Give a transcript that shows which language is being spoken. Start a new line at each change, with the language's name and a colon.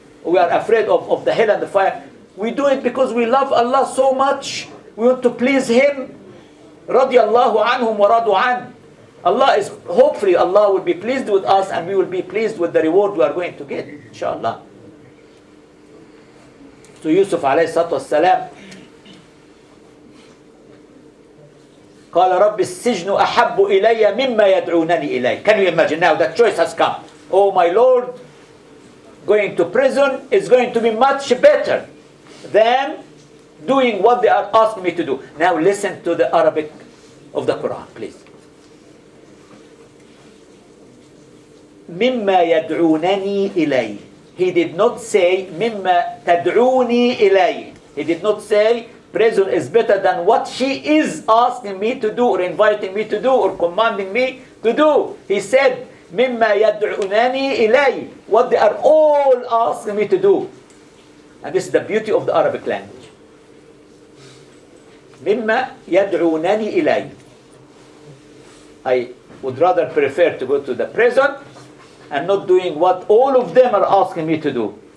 English: We are afraid of the hell and the fire. We do it because we love Allah so much. We want to please Him. Radiallahu anhum wa radu an. Allah is, hopefully Allah will be pleased with us and we will be pleased with the reward we are going to get, inshallah.
Arabic: So Yusuf alayhi salatu wassalam, قال رب السجن أحب إلي مما يدعونني إليه.
English: Can you imagine now that choice has come? Oh my Lord, going to prison is going to be much better than doing what they are asking me to do. Now listen to the Arabic of the Quran, please.
Arabic: مما يدعونني إليه.
English: He did not say
Arabic: مما تدعوني إليه.
English: He did not say prison is better than what she is asking me to do or inviting me to do or commanding me to do. He said
Arabic: مما يدعونني إليه.
English: What they are all asking me to do. And this is the beauty of the Arabic language.
Arabic: مما يدعونني إليه.
English: I would rather prefer to go to the prison and not doing what all of them are asking me to do.